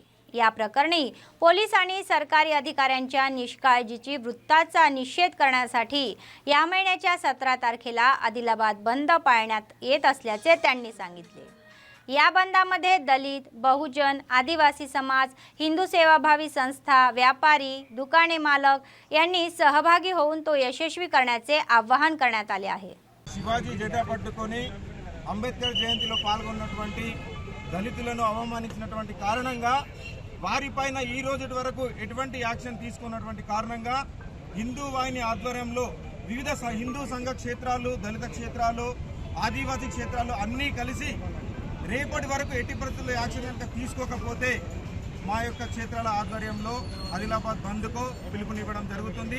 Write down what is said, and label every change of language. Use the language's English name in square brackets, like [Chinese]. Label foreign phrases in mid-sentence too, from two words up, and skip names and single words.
[Marathi] या प्रकरणी पोलीस आणि सरकारी अधिकाऱ्यांच्या निष्काळजीची वृत्ताचा निषेध करण्यासाठी या महिन्याच्या 17 तारखेला आदिलाबाद बंद पाळण्यात येत असल्याचे त्यांनी सांगितले. या बंदामध्ये दलित, बहुजन, आदिवासी समाज, हिंदू सेवाभावी संस्था, व्यापारी, दुकाने मालक यांनी सहभागी होऊन तो यशस्वी करण्याचे आवाहन करण्यात आले आहे. [Telugu] శివాజీ జెండా పట్టుకొని అంబేద్కర్ జయంతిలో పాల్గొన్నటువంటి దళితులను అవమానించినటువంటి కారణంగా వారిపైన ఈ రోజు వరకు ఎటువంటి యాక్షన్ తీసుకున్నటువంటి కారణంగా హిందూ వాహిని ఆధ్వర్యంలో వివిధ హిందూ సంఘ క్షేత్రాలు, దళిత క్షేత్రాలు, ఆదివాసీ క్షేత్రాలు అన్నీ కలిసి రేపటి వరకు ఎట్టి పరిస్థితుల్లో యాక్షన్ కనుక తీసుకోకపోతే మా యొక్క క్షేత్రాల ఆధ్వర్యంలో ఆదిలాబాద్ బంద్కు పిలుపునివ్వడం జరుగుతుంది.